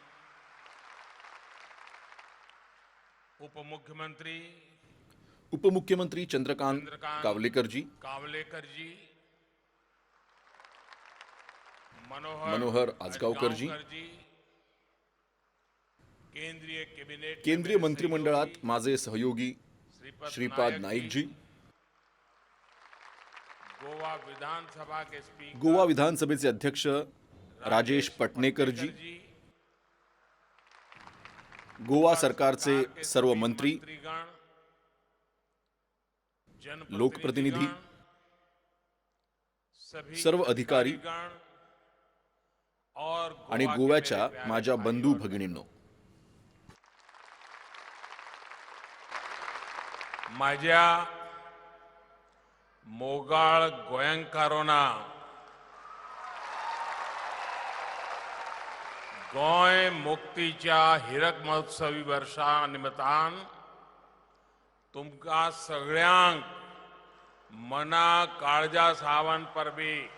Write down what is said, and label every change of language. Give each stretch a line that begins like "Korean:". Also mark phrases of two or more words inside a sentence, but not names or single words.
Marathi: उपमुख्यमंत्री चंद्रकांत कावलेकर जी, मनोहर आजगावकर जी, केंद्रीय मंत्रिमंडळात माझे सहयोगी श्रीपाद नाईक जी, गोवा विधानसभेचे अध्यक्ष राजेश पटनेकर जी, गोवा सरकारचे सर्व मंत्री, लोकप्रतिनिधी, सर्व अधिकारी आणि गोव्याच्या माझ्या बंधू भगिनींनो,
Konkani: माझ्या मोगाळ गोंयकारांना गोंय मुक्तीच्या हिरक महोत्सवी वर्षा निमतान तुमकां सगळ्यांक मना काळजा सावन परबी